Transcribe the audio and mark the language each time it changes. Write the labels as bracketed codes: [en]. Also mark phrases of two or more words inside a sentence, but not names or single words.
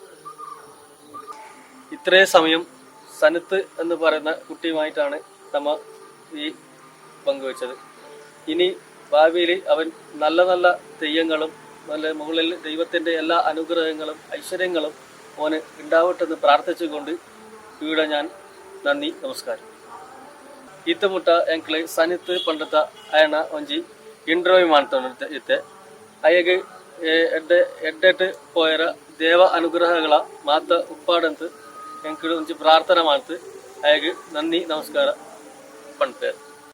[ml] ഇത്രയും സമയം സനത്ത് എന്ന് പറയുന്ന കുട്ടിയുമായിട്ടാണ് നമ്മ ഈ പങ്കുവച്ചത്. ഇനി ഭാവിയിൽ അവൻ നല്ല നല്ല തെയ്യങ്ങളും നല്ല മുകളിൽ ദൈവത്തിൻ്റെ എല്ലാ അനുഗ്രഹങ്ങളും ഐശ്വര്യങ്ങളും ഓന് ഉണ്ടാവട്ടെന്ന് പ്രാർത്ഥിച്ചുകൊണ്ട് ഇവിടെ ഞാൻ നന്ദി ನಮಸ್ಕಾರ. [tcy] ಇತ್ತ ಮುಟ್ಟ ಎಂಕ್ಲೆ ಸನಿತ್ ಪಂಡತ ಆಯನ ಒಂಜಿ ಇಂಟರ್ವ್ಯೂ ಮಾಡ್ತಾ ಇತ್ತೆ. ಅಯ್ಯಗೆ ಎಡ್ಡೆಟ್ಟು ಪೋಯರ ದೇವ ಅನುಗ್ರಹಗಳ ಮಾತ ಉಪ್ಪಾಡಂತ ಎಂಕ್ಳು ಒಂಜಿ ಪ್ರಾರ್ಥನೆ ಮಾಡ್ತು. ಅಯ್ಯಗೆ ನನ್ನಿ ನಮಸ್ಕಾರ ಪಂಡ್ಪೇರು.